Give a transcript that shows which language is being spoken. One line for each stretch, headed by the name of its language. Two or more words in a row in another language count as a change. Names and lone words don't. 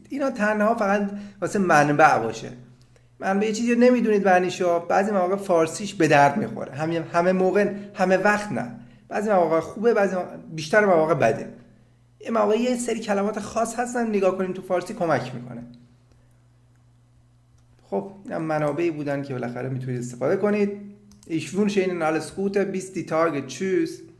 Persian: اینا تنها فقط واسه منبع باشه. منبع یه چیزی رو نمیدونید معنیشو، بعضی مواقع فارسیش به درد میخوره. همه موقع، همه وقت نه. بعضی مواقع خوبه، بیشتر مواقع بده. یه مواقع یه سری کلمات خاص هستن نگاه کنیم تو فارسی کمک میکنه. خب این منابعی بودن که بالاخره میتونید استفاده کنید.
German: Ich wünsche Ihnen alles Gute, bis die Tage, tschüss.